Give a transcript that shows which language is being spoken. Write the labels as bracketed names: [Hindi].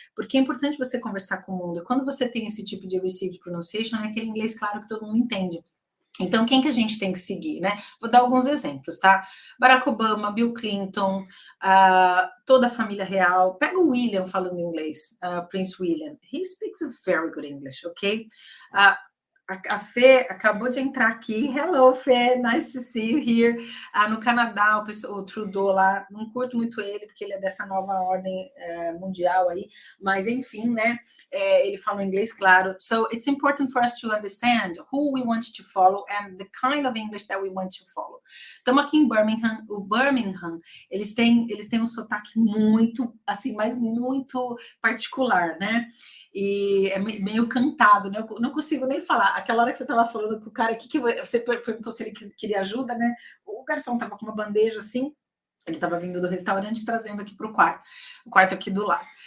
[Portuguese] Porque é importante você conversar com o mundo. E quando você tem esse tipo de received pronunciation, é aquele inglês claro que todo mundo entende. Então, quem que a gente tem que seguir, né? Vou dar alguns exemplos, tá? Barack Obama, Bill Clinton, toda a família real. Pega o William falando inglês, Prince William. [English] He speaks a very good English, ok? [Portuguese] A Fê acabou de entrar aqui. [English] Hello, Fê, nice to see you here. [Portuguese] No Canadá, o Trudeau lá, não curto muito ele, porque ele é dessa nova ordem mundial aí, mas enfim, né? Ele fala inglês, claro. [English] So, it's important for us to understand who we want to follow and the kind of English that we want to follow. [Portuguese] Estamos aqui em Birmingham. O Birmingham, eles têm um sotaque muito, assim, mas muito particular, né? E é meio cantado, né? Eu não consigo nem falar. Aquela hora que você estava falando com o cara aqui, que você perguntou se ele queria ajuda, né? O garçom estava com uma bandeja assim, ele estava vindo do restaurante trazendo aqui para o quarto aqui do lado.